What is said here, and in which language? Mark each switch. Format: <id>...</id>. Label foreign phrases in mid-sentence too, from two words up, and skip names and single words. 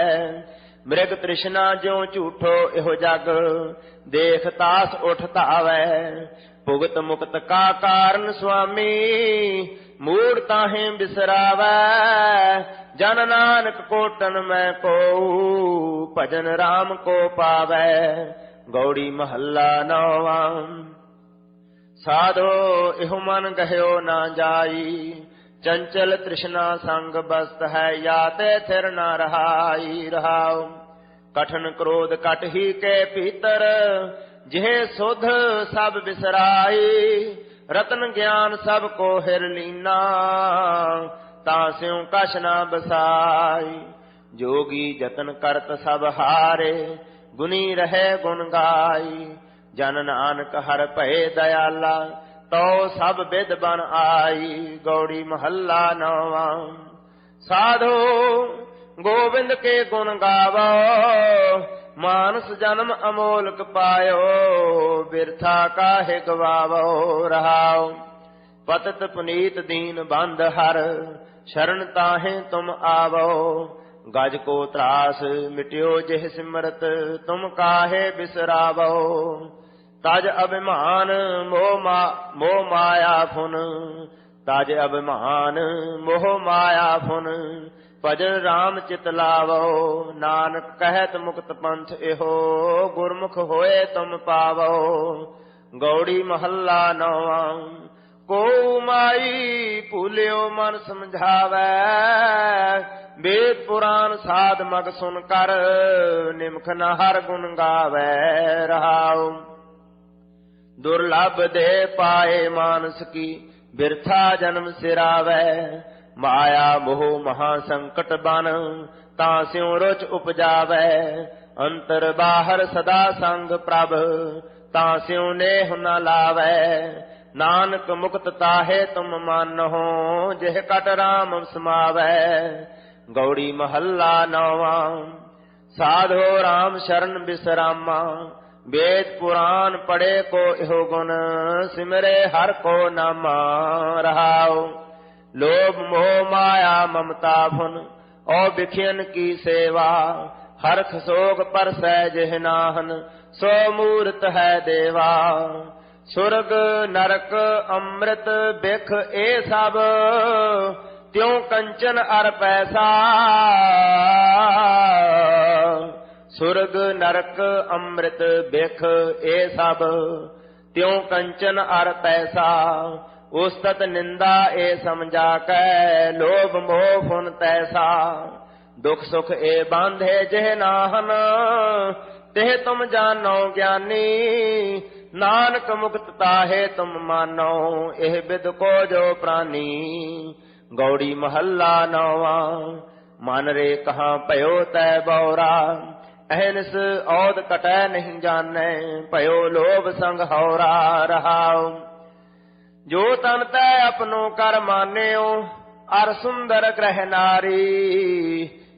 <hi>मृग तृष्णा ज्यों झूठो, एहो जग देख तास उठतावे। भुगत मुक्त का कारण स्वामी, मूढ़ ताहे बिसरावै। जन नानक कोटन में को, भजन राम को पावै। गौड़ी महला नौवा। साधो इहो मन गह्यो ना जाई, चंचल तृष्णा संग बस्त है। याते थिर न रहाई रहाओ। कठन क्रोध कट ही के भीतर, जिहे सुध सब बिसराई। रतन ज्ञान सब को हिर लीना, तास्यों कछ न बसाई। जोगी जतन करत सब हारे, गुनी रहे गुण गाई। जन नानक हर भय दयाला, तो सब बिद बन आई। गौड़ी महला नौवा। साधो गोविंद के गुण गावो, मानस जन्म अमोलक पायो। बिरथा काहे गवावो रहाओ। पतित पुनीत दीन बंद हर, शरण ताहे तुम आवो। गज को त्रास मिट्यो जिह सिमरत, तुम काहे बिसरावो। तज अभिमान मोह माया फुन, तज अभिमान मोह माया फुन। भजन राम चित लावो, नानक कहत मुक्त पंथ एहो। गुरमुख होए तुम पावो। गौड़ी महला नौवा। को माई भूलियो मन समझावै, वेद पुराण साध मग सुन कर। निमख न हर गुण गावै रहाओ। दुर्लभ दे पाए मानस की, बिरथा जन्म सिरावै। माया मोह महासंकट बन, तास्यों रुच उपजावै। अंतर बाहर सदा संग प्रभ, तास्यों नेह न लावै। नानक मुक्त ताहे तुम मानहो, जिह कट राम समावै। गौड़ी महला नौवा। साधो राम शरण बिसरामा, वेद पुराण पढ़े को इहो गुण। सिमरे हर को नामा रहाओ। लोभ मोह माया ममता भुन, और बिखियन की सेवा। हरख सोग पर सहज नाहन, सो मूर्त है देवा। सुरग नरक अमृत बिख ए सब, त्यों कंचन अर पैसा। सुरग नरक अमृत बिख ए सब, त्यों कंचन अर पैसा। उस्तत निंदा ए समझा कै, लोभ मोह फुन तैसा। दुख सुख ए बांधे जिह नाहन, तेह तुम जानो ज्ञानी। नानक मुक्त ताहे तुम मानो, एह बिद को जो प्राणी। गौड़ी महला नौवा। मन रे कहाँ पयो तै बौरा, अहनिस औद कटै नहीं जानै। पयो लोभ संग हौरा रहाओ। जो तन तै अपनो कर मान्यो, अर सुंदर ग्रह नारी।</hi>